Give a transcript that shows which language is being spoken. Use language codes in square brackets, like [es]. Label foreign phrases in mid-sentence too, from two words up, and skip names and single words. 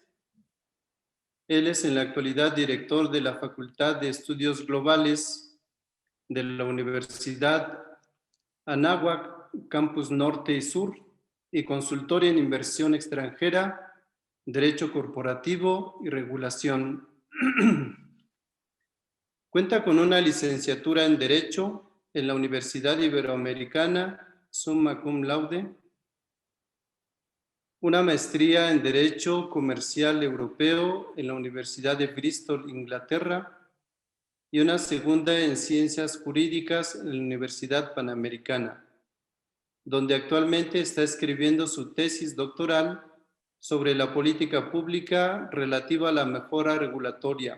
[es] Él es en la actualidad director de la Facultad de Estudios Globales de la Universidad Anáhuac, Campus Norte y Sur, y consultor en inversión extranjera, derecho corporativo y regulación. Cuenta con una licenciatura en Derecho en la Universidad Iberoamericana, [la] summa cum laude, [es] una maestría en Derecho Comercial Europeo en la Universidad de Bristol, Inglaterra, y una segunda en Ciencias Jurídicas en la Universidad Panamericana, donde actualmente está escribiendo su tesis doctoral sobre la política pública relativa a la mejora regulatoria.